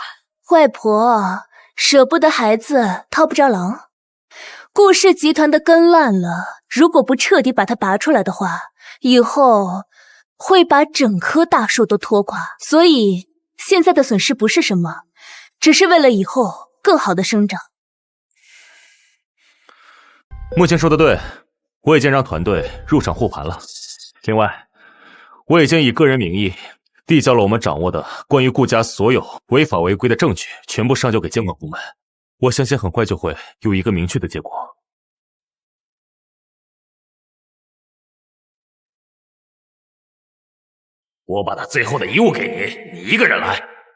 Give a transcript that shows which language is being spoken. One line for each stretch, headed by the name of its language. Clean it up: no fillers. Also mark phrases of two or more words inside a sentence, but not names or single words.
Chinese: 外婆捨不得孩子套不着狼，顧氏集團的根爛了，如果不徹底把它拔出來的話，以後會把整棵大樹都拖垮。所以現在的損失不是什麼，只是為了以後更好的生長。目前說的對，我已經讓團隊入場護盤了。另外，我已經以個人名義遞交了我們掌握的關於顧家所有違法違規的證據，全部上交給監管部門。我相信很快就會有一個明確的結果。我把他最後的遺物給你，你一個人來。